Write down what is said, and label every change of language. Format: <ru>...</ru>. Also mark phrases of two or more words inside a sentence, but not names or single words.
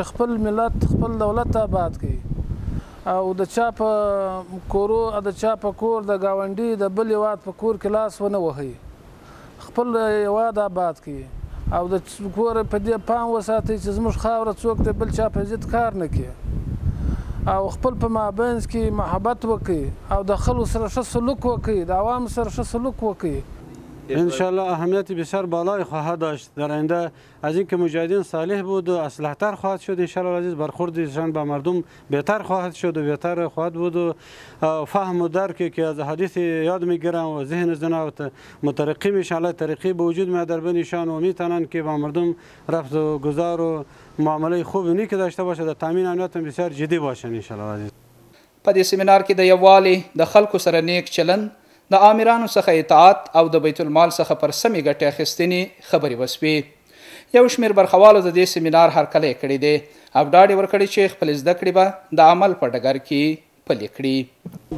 <ps>خپل ملت، خپل دولت آباد کړي، او د چا په کورو، د چا په کور، د ګاونډي د بل هېواد په کور کې لاس ونه وهي، خپل هېواد آباد کړي، او د کور په دې پام وساتئ چې زموږ خاوره څوک د بل چا په ضد کار نه کړي، او خپل په مابینځ کې محبت وکړي، او د خلکو سره ښه سلوک وکړي، د عوامو سره ښه سلوک وکړي.</ps> <fa>انشالله اهمیت بسیار بالایی خواهد داشت در آینده. از اینکه مجاهدین صالح بود و اصلح‌تر خواهد شد</fa> <ar>انشالله العزیز،</ar> <fa>برخوردشان به مردم بهتر خواهد شد و بهتر خواهد بود و فهم و درکی که از حدیث یاد میگیرن و ذهن زنا مترقی میشن، الله ترقی به وجود میاد در بینشان و میتونن که با مردم رفت و گذار و معامله خوب نیک داشته باشه، در تامین امنیت بسیار جدی باشن</fa> <ar>انشالله العزیز.</ar> <ps>په دې سیمینار کې د یووالي د خلکو سره نیک چلند د آمرانو څخه اطاعت او د بیت المال څخه پر سمې ګټې اخیستنې خبرې وسوې. یو شمېر برخوالو د دې سیمینار هرکلی کړی دی او ډاډ یې ورکړی چې خپل زده کړې به د عمل په ډګر کې پلي کړي.</ps>